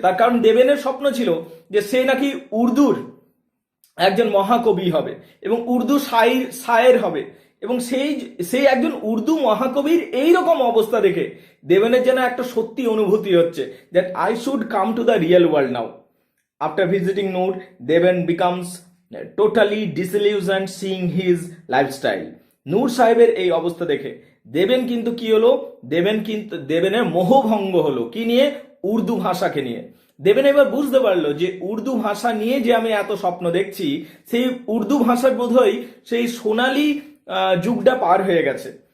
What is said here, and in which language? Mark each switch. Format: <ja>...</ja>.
<bn>তার কারণ দেবেনের স্বপ্ন ছিল যে সে নাকি উর্দুর একজন মহাকবি হবে এবং উর্দু শায়ের হবে, এবং সেই একজন উর্দু মহাকবির এইরকম অবস্থা দেখে দেবেনের যেন একটা সত্যি অনুভূতি হচ্ছে</bn> <en>That I should come to the real world now. After visiting Noor, Devan becomes totally disillusioned seeing his lifestyle.</en> <bn>নূর সাহেবের এই অবস্থা দেখে দেবেন কিন্তু কি হলো, দেবেনের মোহভঙ্গ হলো কি নিয়ে? উর্দু ভাষাকে নিয়ে। দেবেন এবার বুঝতে পারলো যে উর্দু ভাষা নিয়ে যে আমি এত স্বপ্ন দেখছি, সেই উর্দু ভাষার বোধহয় সেই সোনালী যুগটা পার হয়ে গেছে।</bn>